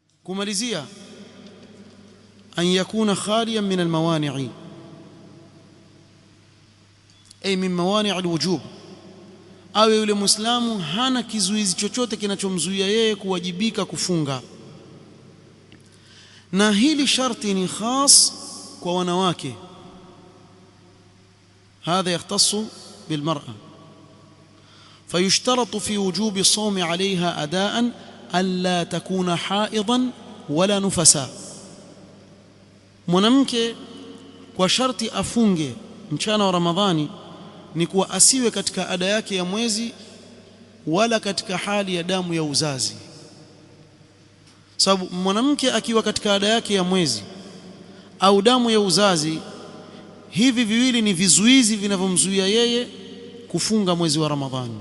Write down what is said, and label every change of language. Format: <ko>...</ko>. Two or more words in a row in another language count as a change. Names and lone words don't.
<sw>kumalizia</sw> <ar>أن يكون خاليا من الموانع أي من موانع الوجوب,</ar> <sw>awe yule muislamu hana kizuizi chochote kinachomzuia yeye kuwajibika kufunga. Na hili sharti ni khas kwa wanawake,</sw> <ar>هذا يختص بالمرأة. فيشترط في وجوب الصوم عليها أداء ألا تكون حائضا ولا نفسا.</ar> <sw>mwanamke kwa sharti afunge mchana wa Ramadhani ni kuwa asiwe katika ada yake ya mwezi wala katika hali ya damu ya uzazi. Sababu mwanamke akiwa katika ada yake ya mwezi au damu ya uzazi, hivi viwili ni vizuizi vinavyomzuia yeye kufunga mwezi wa Ramadhani.</sw>